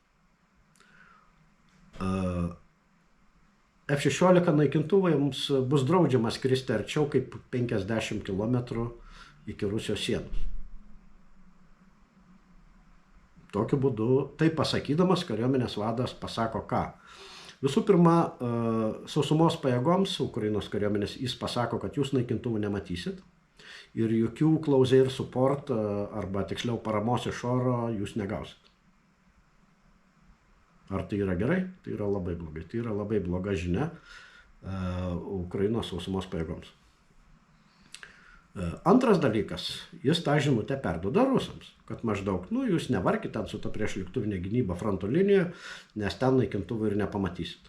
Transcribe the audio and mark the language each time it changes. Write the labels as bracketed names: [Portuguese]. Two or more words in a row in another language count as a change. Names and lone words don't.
[Lithuanian] F-16 naikintuvams bus draudžiama skristi arčiau kaip 50 km iki Rusijos sienos. Tokiu būdu, tai pasakydamas, kariuomenės vadas pasako ką? Visų pirma, sausumos pajėgoms Ukrainos kariuomenės jis pasako, kad jūs naikintuvų nematysit. Ir jokių [English] close air support [Lithuanian] arba tiksliau paramos iš oro jūs negausit. Ar tai yra gerai? Tai yra labai blogai. Tai yra labai bloga žinia Ukrainos sausumos pajėgoms. Antras dalykas, jis tą žinutę perduoda rusams, kad maždaug, jūs nevarkit ten su ta priešlėktuvinė gynyba fronto linijoje, nes ten naikintuvų ir nepamatysit.